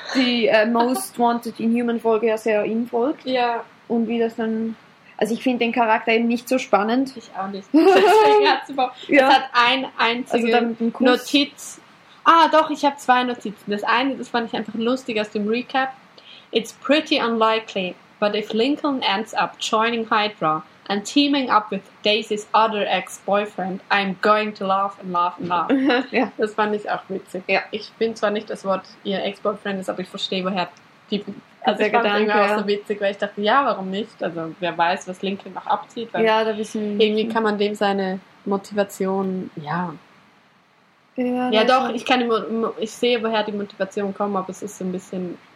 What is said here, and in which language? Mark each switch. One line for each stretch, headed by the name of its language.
German: die Most Wanted Inhuman-Folge ja sehr ihm folgt. Ja. Und wie das dann. Also, ich finde den Charakter eben nicht so spannend. Ich auch nicht. Das hat ein einziges also dann mit dem Kuss. Notiz. Ah, doch, ich habe zwei Notizen. Das eine, das fand ich einfach lustig aus dem Recap.
English: It's pretty unlikely, but if Lincoln ends up joining Hydra and teaming up with Daisy's other ex-boyfriend, I'm going to laugh and laugh and laugh.
German: Ja. Das fand ich auch witzig. Ja. Ich finde zwar nicht das Wort ihr ex-boyfriend ist, aber ich verstehe, woher die... Also ich fand es auch so witzig, weil ich dachte, ja, warum nicht? Also wer weiß, was Lincoln noch abzieht. Weil ja, da wissen wir. Irgendwie kann man dem seine Motivation... Ja. Ja, ja doch, ich kann immer, ich sehe, woher die Motivation kommt, aber es ist so ein bisschen...